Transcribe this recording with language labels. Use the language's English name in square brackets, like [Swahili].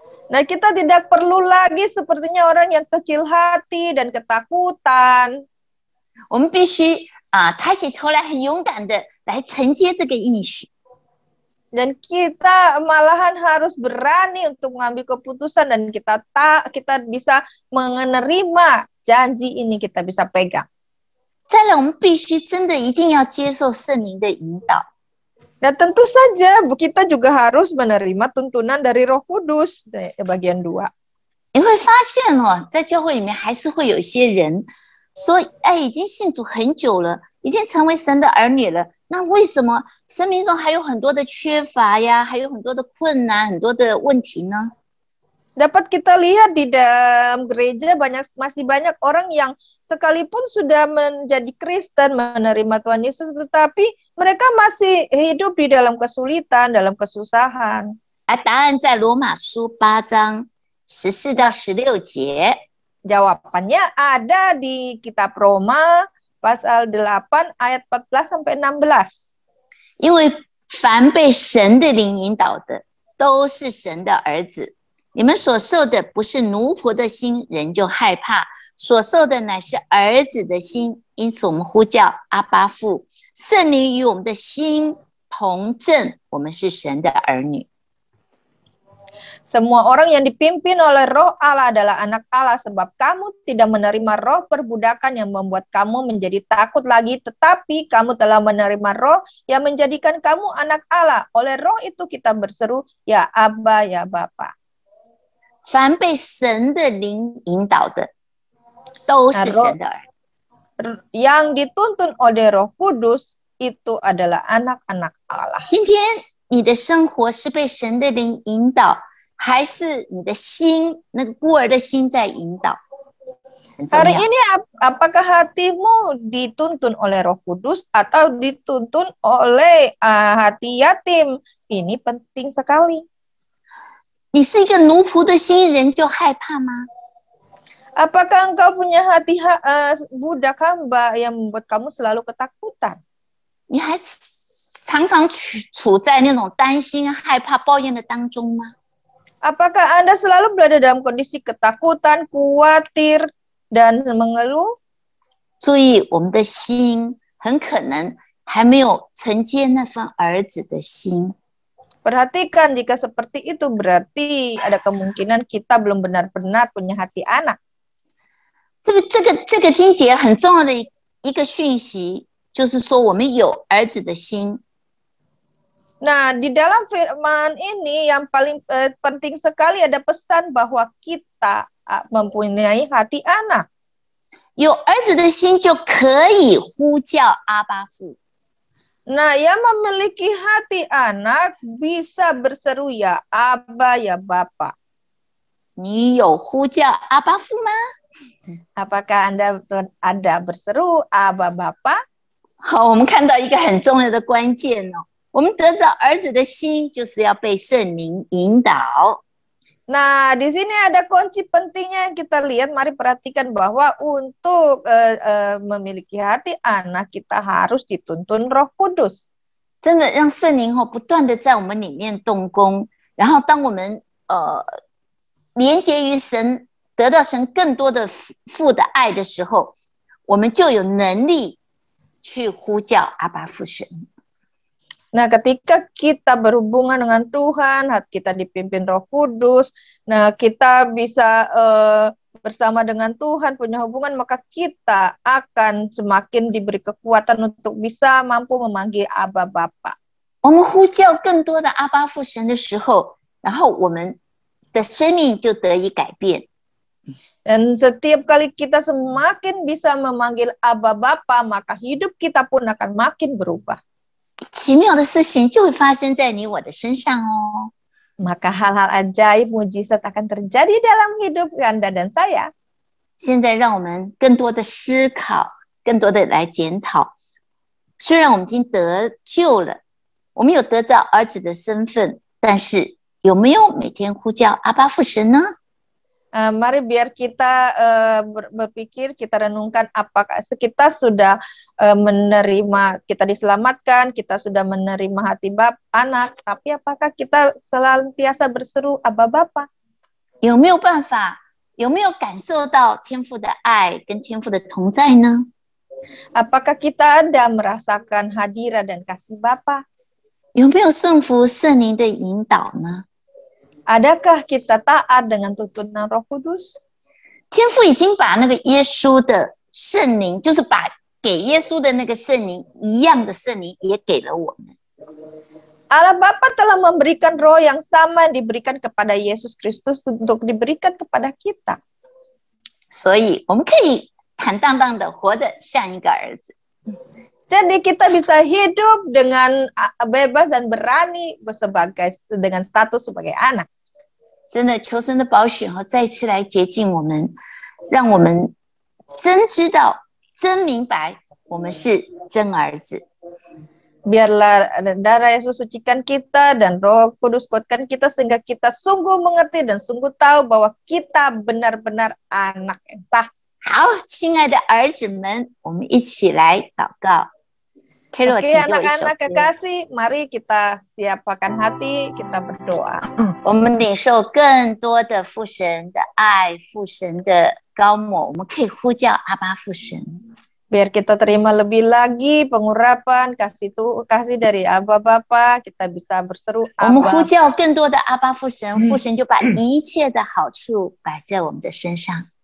[Indonesian] Nah, kita tidak perlu lagi sepertinya orang yang kecil hati dan ketakutan. [Chinese] 我们必须抬起头来，很勇敢的来承接这个应许。 [Indonesian] Dan kita malahan harus berani untuk mengambil keputusan dan kita bisa menerima janji ini, kita bisa pegang. [Chinese] 再来，我们必须真的一定要接受圣灵的引导。 [Indonesian] Dan tentu saja kita juga harus menerima tuntunan dari Roh Kudus, bagian 2. [Chinese] 你会发现哦，在教会里面还是会有一些人说，哎，已经信主很久了，已经成为神的儿女了，那为什么生命中还有很多的缺乏呀，还有很多的困难，很多的问题呢？ [Indonesian] Dapat kita lihat di dalam gereja masih banyak orang yang sekalipun sudah menjadi Kristen, menerima Tuhan Yesus, tetapi mereka masih hidup di dalam kesulitan, dalam kesusahan. [Chinese] 答案在罗马书8章14到16节。 [Indonesian] Jawabannya ada di kitab Roma pasal 8 ayat 14 sampai 16. [Chinese] 因为凡被神的灵引导的，都是神的儿子。你们所受的不是奴仆的心，人就害怕；所受的乃是儿子的心，因此我们呼叫阿爸父。圣灵与我们的心同证，我们是神的儿女。 [Indonesian] Semua orang yang dipimpin oleh Roh Allah adalah anak Allah, sebab kamu tidak menerima roh perbudakan yang membuat kamu menjadi takut lagi, tetapi kamu telah menerima roh yang menjadikan kamu anak Allah. Oleh roh itu kita berseru, ya Abba, ya Bapa. [Chinese] 凡被神的灵引导的，都是神的儿。 [Indonesian] Yang dituntun oleh Roh Kudus itu adalah anak-anak Allah. [Chinese] 今天你的生活是被神的灵引导，还是你的心那个孤儿的心在引导？很重 [Indonesian] Hari [Chinese] 要。 [Indonesian] ini apakah hatimu dituntun oleh Roh Kudus atau dituntun oleh hati yatim? Ini penting sekali. [Chinese] 你是一个奴仆的心，人就害怕吗？ [Indonesian] Apakah engkau punya hati budak hamba yang membuat kamu selalu ketakutan? [Chinese] 你还常常处在那种担心、害怕、抱怨的当中吗？ [Indonesian] Apakah Anda selalu berada dalam kondisi ketakutan, khawatir, dan mengeluh? [Chinese] 注意，我们的心很可能还没有承接那份儿子的心。 [Indonesian] Perhatikan, jika seperti itu berarti ada kemungkinan kita belum benar-benar punya hati anak. [Chinese] 这个经节很重要的一个讯息，就是说我们有儿子的心。 [Indonesian] Nah, di dalam firman ini yang paling penting sekali ada pesan bahwa kita mempunyai hati anak. [Chinese] 有儿子的心就可以呼叫阿爸父。 [Indonesian] Nah, yang memiliki hati anak bisa berseru ya Abba, ya Bapa. [Chinese] 你有呼叫阿爸父吗？ [Indonesian] Apakah Anda berseru Abba, Bapa? [Chinese] 好，我们看到一个很重要的关键哦，我们得着儿子的心，就是要被圣灵引导。 [Indonesian] Nah, di sini ada kunci pentingnya yang kita lihat. Mari perhatikan bahwa untuk memiliki hati anak kita harus dituntun Roh Kudus. [Chinese] 真的让圣灵不断的在我们里面动工，然后当我们连接于神，得到神更多的父的爱的时候，我们就有能力去呼叫阿爸父神。 [Indonesian] Nah, ketika kita berhubungan dengan Tuhan, hati kita dipimpin Roh Kudus, nah kita bisa bersama dengan Tuhan, punya hubungan, maka kita akan semakin diberi kekuatan untuk bisa mampu memanggil Abba Bapa. [Chinese] 我们呼叫更多的阿爸父神的时候，然后我们的生命就得以改变。 [Indonesian] Dan setiap kali kita semakin bisa memanggil Abba Bapa, maka hidup kita pun akan makin berubah. [Chinese] 奇妙的事情就会发生在你我的身上哦。 [Indonesian] Maka hal-hal ajaib, mujizat akan terjadi dalam hidup Anda dan saya. [Chinese] 现在让我们更多的思考，更多的来检讨。虽然我们已经得救了，我们有得着儿子的身份，但是有没有每天呼叫阿爸父神呢？ [Indonesian] Mari biar kita berpikir, kita renungkan apakah kita sudah menerima, kita diselamatkan, kita sudah menerima hati anak, tapi apakah kita senantiasa berseru Abba Bapa? [Chinese] 有没有办法？有没有感受到天父的爱跟天父的同在呢？ [Indonesian] Apakah kita ada merasakan hadirat dan kasih Bapa? [Chinese] 有没有顺服圣灵的引导呢？ [Indonesian] Adakah kita taat dengan tuntunan Roh Kudus? [Chinese] 天父已经把那个耶稣的圣灵，就是把给耶稣的那个圣灵一样的圣灵也给了我们。 [Indonesian] Allah Bapa telah memberikan roh yang sama yang diberikan kepada Yesus Kristus untuk diberikan kepada kita. [Chinese] 所以我们可以坦荡荡的活得像一个儿子。 [Indonesian] Jadi kita bisa hidup dengan bebas dan berani dengan status sebagai anak. [Chinese] 真的，求神的宝血再次来洁净我们，让我们真知道、真明白，我们是真儿子。 [Indonesian] Biarlah darah Yesus sucikan kita dan Roh Kudus kuatkan kita sehingga kita sungguh mengerti dan sungguh tahu bahwa kita benar-benar anak yang sah. [Chinese] 好，亲爱的儿子们，我们一起来祷告。 Carol， [Indonesian] Oke, anak-anak kekasih, mari kita siapkan hati, kita berdoa. [Chinese] 我们领受更多的父神的爱，父神的高抹，我们可以呼叫阿爸父神。 [Indonesian] Biar kita terima lebih lagi pengurapan kasih dari Abba Bapa, kita bisa berseru [Chinese] 我们呼 [Indonesian] Abba. [Chinese] 叫更多的阿爸父神，父神就把一切的好处摆在我们的身上。